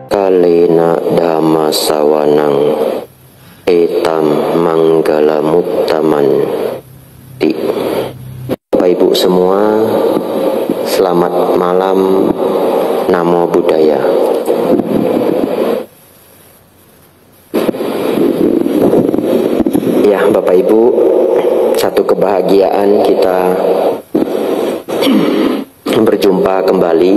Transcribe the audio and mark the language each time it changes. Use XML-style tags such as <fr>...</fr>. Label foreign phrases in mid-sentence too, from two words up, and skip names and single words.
<pi>kalena dhamma sawanang etam manggala muttaman ti.</pi> <id>Bapak Ibu semua, selamat malam.</id> <pi>Namo Buddhaya.</pi> <id>Ya Bapak Ibu, satu kebahagiaan kita berjumpa kembali.</id>